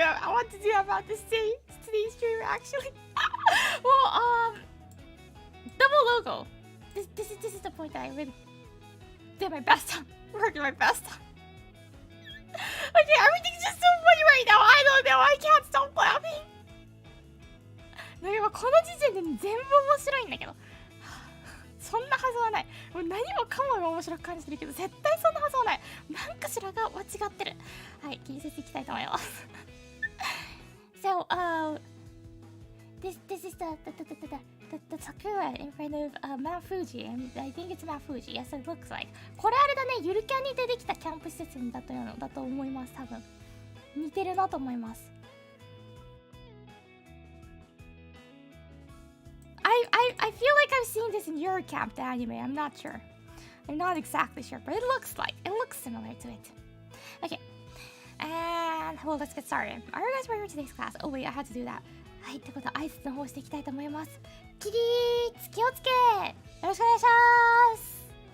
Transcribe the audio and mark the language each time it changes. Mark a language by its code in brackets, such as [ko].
[en] I want to do about this today's stream actually. Well, double logo. This is the point that I really did my best on. Working my best on. Okay, everything's just so funny right now. I don't know. I can't stop laughing. [ja] なんか今この時点で全部面白いんだけど。そんなはずはない。もう何もかもが面白く感じてるけど、絶対そんなはずはない。なんかしらが間違ってる。はい、気にせていきたいと思います。 [en] So, this is the Sakura in front of Mount Fuji, and I think it's Mount Fuji. Yes, it looks like. [ja] これあれだね、ゆるキャンに出てきたキャンプ施設だと思います。多分似てるなと思います。 [en] I feel like I've seen this in your camp, the anime. I'm not sure. I'm not exactly sure, but it looks similar to it. Okay, and well, let's get started. Are you guys ready for today's class? Oh wait, I had to do that. [ja] はい、ってことで挨拶の方していきたいと思います。起立、気をつけ、よろしくお願いします。